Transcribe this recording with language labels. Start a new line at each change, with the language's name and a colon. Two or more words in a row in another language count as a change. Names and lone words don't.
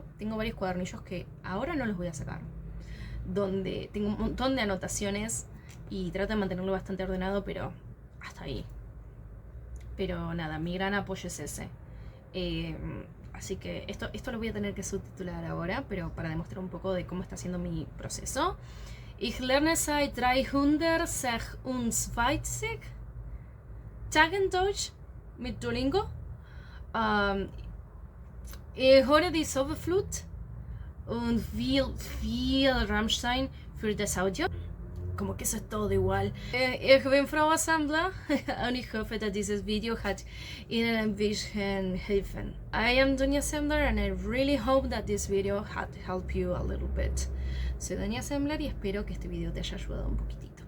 Spanish: Tengo varios cuadernillos que ahora no los voy a sacar, donde tengo un montón de anotaciones y trato de mantenerlo bastante ordenado, pero hasta ahí. Pero nada, mi gran apoyo es ese. Así que esto lo voy a tener que subtitular ahora, pero para demostrar un poco de cómo está siendo mi proceso.
German: Ich lerne seit 326 Tagen Deutsch mit Duolingo. Ich höre die Zauberflut und viel Rammstein für das Audio.
Spanish: Como que eso es todo igual.
German: Ich bin Frau Assembler und ich hoffe, dass dieses Video hat Ihnen ein bisschen helfen.
English: I am Doña Assembler and I really hope that this video had helped you a little bit.
Spanish: Soy Doña Assembler y espero que este video te haya ayudado un poquitito.